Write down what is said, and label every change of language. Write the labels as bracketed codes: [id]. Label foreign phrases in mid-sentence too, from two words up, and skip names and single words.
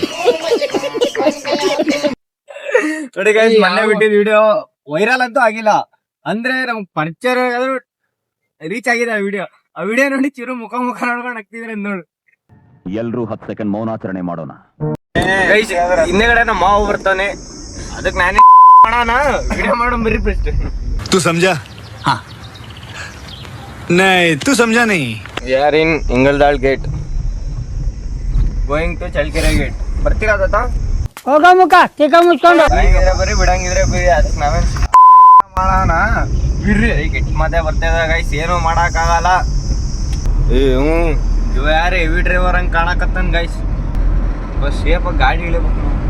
[kn] ನೋಡಿ ಗೈಸ್, ಮೊನ್ನೆ ಬಿಟ್ಟಿದ್ [en] video viral [kn] ಅಂತೂ ಆಗಿಲ್ಲ, ಅಂದ್ರೆ ನಮ್ಗ್ ಪರಿಚಯ ರೀಚ್ ಆಗಿದೆ ಆ ವಿಡಿಯೋ ನೋಡಿ ಚಿರು ಮುಖ ನೋಡ್ಕೊಂಡು ನಗ್ತಿದ್ರೆ ನೋಡು. ಎಲ್ರೂ 10 ಸೆಕೆಂಡ್ ಮೌನಾಚರಣೆ ಮಾಡೋಣ. ಗೈಸ್, ಹಿಂದೆಗಡೆ ನಮ್ಮ ಮಾವು ಬರ್ತಾನೆ, ಅದಕ್ಕೆ ನಾನೇ ಮಾಡೋಣ ವಿಡಿಯೋ ಮಾಡೋ ಬರೀ ಬೆಸ್ಟ್. [hi] तू समझा? हाँ नहीं तू समझा नहीं. [en] We are in Ingaldaal gate, going to ಚಳ್ಳಕೆರೆ ಗೇಟ್. [kn] ಬರ್ತೀರಾ ತಾತ? ಹೋಗ ಮುಖ ಚಿಕ್ಕ ಮುಚ್ಕೊಂಡು ಬರೀ ಬಿಡಂಗಿದ್ರೆ ಬಿಡಿ, ಅದಕ್ಕೆ ನಾವೇನ್ ಮಾಡೋಣ ಬಿಡ್ರಿ. ಕೆಟ್ಟ ಮಾತೆ ಬರ್ತೇವೆ ಗೈಸ್, ಏನು ಮಾಡಕ್ಕಾಗಲ್ಲ. ಇವ ಯಾರು [en] heavy driver [kn] ಹಂಗ್ ಕಾಣಕತ್ತನ್ ಗೈಸ್. ಬಸ್ ಸೇಫ್ ಗಾಡಿ ಇಳಿಬೇಕು.